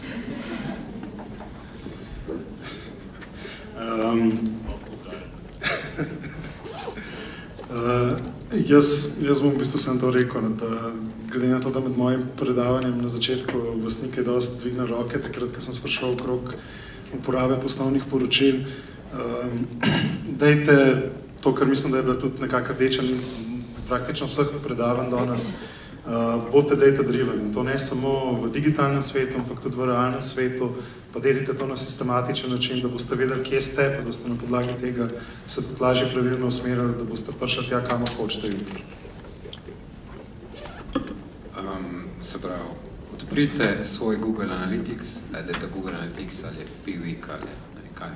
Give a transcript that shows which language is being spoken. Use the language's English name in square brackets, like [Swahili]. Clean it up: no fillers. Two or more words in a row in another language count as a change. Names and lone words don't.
[Slovenian] Jaz bom v bistvu sem to rekel, da glede na to, da med mojim predavanjem na začetku vas nekaj dosti dvigne roke, takrat, ko sem sprašal okrog uporabe poslovnih poročil, dajte to, kar mislim, da je bila tudi nekako rdeča praktično vseh predavanj danes, bodite [English] data driven. [Slovenian] To ne samo v digitalnem svetu, ampak tudi v realnem svetu, pa delite to na sistematičen način, da boste vedeli, kje ste, pa da boste na podlagi tega se tudi lažje pravilno usmerili, da boste prišli tja, kamor hočete jutri. Se pravi, odprite svoj Google Analytics, dajte Google Analytics ali Piwik ali nekaj.